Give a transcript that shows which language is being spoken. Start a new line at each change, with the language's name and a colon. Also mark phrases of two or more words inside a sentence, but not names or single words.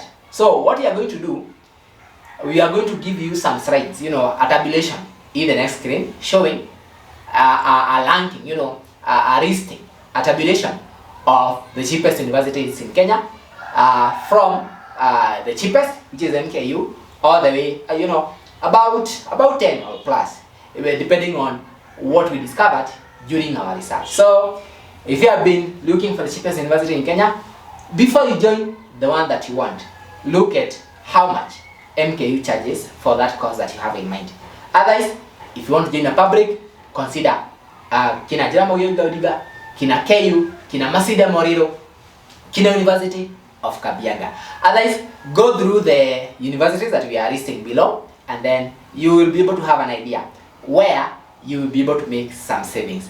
English: So what we are going to do, we are going to give you some slides, you know, a tabulation in the next screen showing a ranking, you know, a listing, a tabulation of the cheapest universities in Kenya, from the cheapest, which is MKU, all the way, you know, about 10 or plus, depending on what we discovered during our research. So if you have been looking for the cheapest university in Kenya, before you join the one that you want, look at how much MKU charges for that course that you have in mind. Otherwise, if you want to join a public, consider kina Jaramogi Oginga Odinga, kina KU, kina Masida Moriro, kina University of Kabianga. Otherwise, go through the universities that we are listing below, and then you will be able to have an idea where you will be able to make some savings.